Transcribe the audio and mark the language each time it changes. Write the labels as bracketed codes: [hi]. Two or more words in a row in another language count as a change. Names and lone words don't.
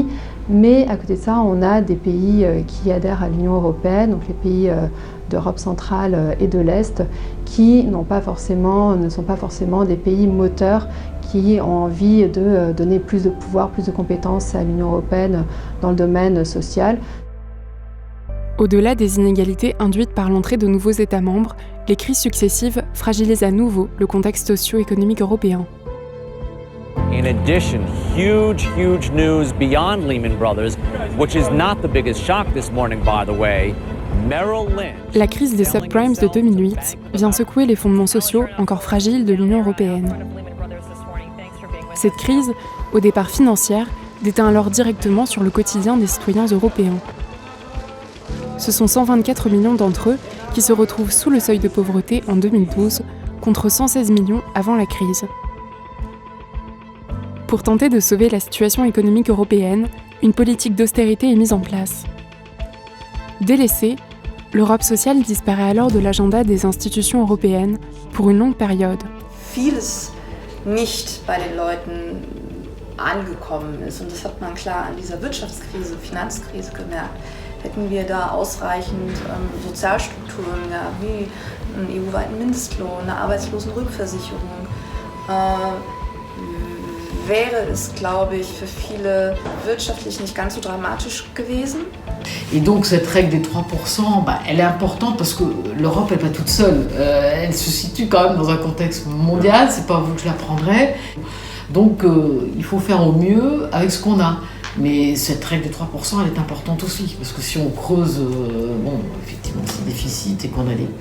[fr] Mais à côté de ça, on a des pays qui adhèrent à l'Union européenne, donc les pays d'Europe centrale et de l'Est qui ne sont pas forcément des pays moteurs qui ont envie de donner plus de pouvoir, plus de compétences à l'Union européenne dans le domaine social. Au-delà des inégalités induites par l'entrée de nouveaux États membres, les crises successives fragilisent à nouveau le contexte socio-économique européen. [en] In addition, huge news beyond Lehman Brothers, which is not the biggest shock this morning, by the way. Merrill Lynch. [fr] La crise des subprimes de 2008 vient secouer les fondements sociaux encore fragiles de l'Union européenne. Cette crise, au départ financière, déteint alors directement sur le quotidien des citoyens européens. Ce sont 124 millions d'entre eux qui se retrouvent sous le seuil de pauvreté en 2012, contre 116 millions avant la crise. Pour tenter de sauver la situation économique européenne, une politique d'austérité est mise en place. Délaissée, l'Europe sociale disparaît alors de l'agenda des institutions européennes pour une longue période. [de] Vieles nicht bei den Leuten angekommen ist und das hat man klar an dieser Wirtschaftskrise, Finanzkrise gemerkt. Hätten wir da ausreichend Sozialstrukturen gehabt, wie einen EU-weiten Mindestlohn, eine Arbeitslosenrückversicherung, wäre es, glaube ich, für viele wirtschaftlich nicht ganz so dramatisch gewesen. [fr] Et donc cette règle des 3%, elle est importante parce que l'Europe n'est pas toute seule. Elle se situe quand même dans un contexte mondial, c'est pas vous que je l'apprendrai. Donc il faut faire au mieux avec ce qu'on a. Mais cette règle des 3%, elle est importante aussi, parce que si on creuse, effectivement, c'est déficit et qu'on a des...